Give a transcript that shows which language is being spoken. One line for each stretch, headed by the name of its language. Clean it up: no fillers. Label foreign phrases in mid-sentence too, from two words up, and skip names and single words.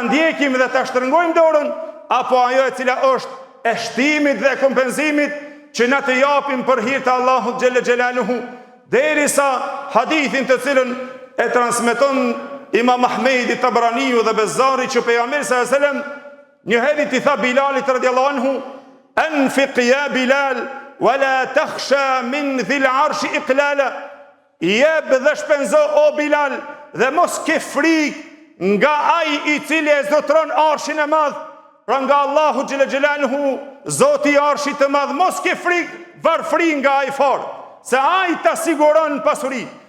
Albanian: ndjekim dhe ta shtrëngojmë dorën, apo ajo e cila është e shtimit dhe e kompenzimit, që na të japim për hir të Allahut
Arabic: جل جلاله,
Albanian: derisa hadithin të cilën e transmeton Imam Ahmedi, Tabraniu dhe Bezzari, që pejgamberi
Arabic: صلى الله عليه وسلم
Albanian: një herë i tha Bilalit
Arabic: رضي الله عنه: "أنفق يا بلال ولا تخش من ذي العرش إقلالا."
Albanian: Jep dhe shpenzo o Bilal, dhe mos ke frikë nga ai i cili e zotron arshin e madh, pra nga Allahu
Arabic: جل جلاله,
Albanian: Zoti i arshit të madh. Mos ke frikë varfri nga ai fort, se ai ta siguron pasuri.